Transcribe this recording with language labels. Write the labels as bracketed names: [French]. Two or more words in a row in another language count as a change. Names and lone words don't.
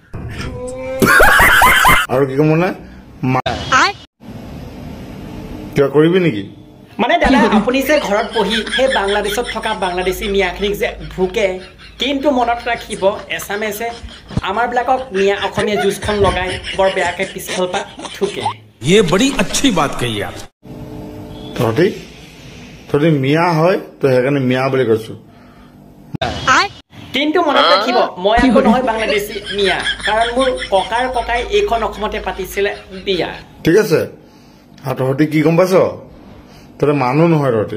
[Assamese] আৰু কি ক'ম মানে কিবা কৰিবি নেকি মানে দাদা আপুনি যে ঘৰত বহি সেই বাংলাদেশত থকা বাংলাদেশী মিয়াখিনিক যে ভুকে কিন্তু মনত ৰাখিব এছামেছে আমাৰবিলাকক মিয়া অসমীয়া জুচখন লগাই বৰ বেয়াকে পিছফালৰ পৰা ঠুকে [Hindi] ये बड़ी अच्छी बात कही आप [Assamese] তহঁতি মিয়া হয় তো সেইকাৰণে মিয়া বুলি কৈছো কিন্তু মনত ৰাখিব মই আকৌ নহয় বাংলাদেশী মিয়া কাৰণ মোৰ ককাৰ ককাই এইখন অসমতে পাতিছিলে বিয়া ঠিক আছে আৰু তহঁতি কি গম পাইছ তহঁতে মানুহ নহয় তহঁতি